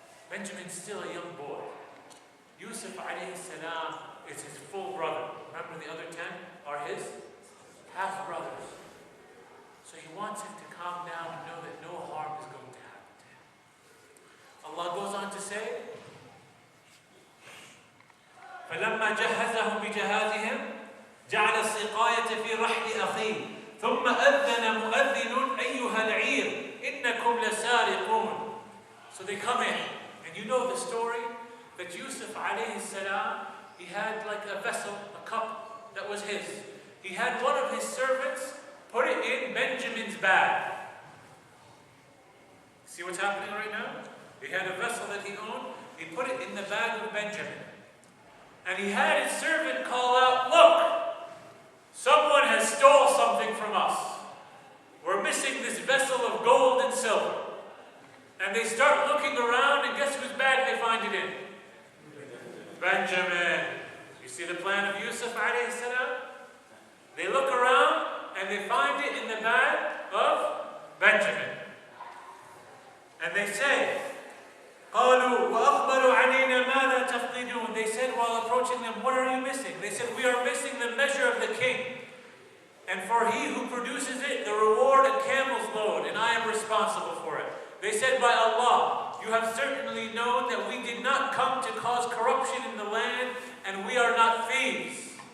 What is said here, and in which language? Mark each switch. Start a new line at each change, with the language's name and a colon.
English: Benjamin's still a young boy. Yusuf alayhi salam is his full brother. Remember the other 10 are his half brothers. So he wants him to calm down and know that no harm is going to happen to him. Allah goes on to say,
Arabic: فَلَمَّا جَهَّزَهُمْ بِجَهَازِهِمْ جَعَلَ السِّقَايَةَ فِي رَحْلِ أَخِيهِ ثُمَّ أَذَّنَ مُؤَذِّنٌ أَيُّهَا الْعِيرُ إِنَّكُمْ لَسَارِقُونَ.
English: So they come in, and you know the story that Yusuf alayhi salam, he had like a vessel, a cup that was his. He had one of his servants put it in Benjamin's bag. See what's happening right now? He had a vessel that he owned, he put it in the bag of Benjamin. And he had his servant call out, look, someone has stole something from us. We're missing this vessel of gold and silver. And they start looking around, and guess whose bag they find it in? Benjamin. You see the plan of Yusuf alayhi salam? They look around, and they find it in the bag of Benjamin. And they say,
Arabic: قَالُوا وَأَقْبَلُوا عَلَيْنَا مَاذَا تَفْقِدُونَ.
English: They said while approaching them, what are you missing? They said, we are missing the measure of the king. And for he who produces it, the reward a camel's load, and I am responsible for it. They said, by Allah, you have certainly known that we did not come to cause corruption in the land, and we are not thieves.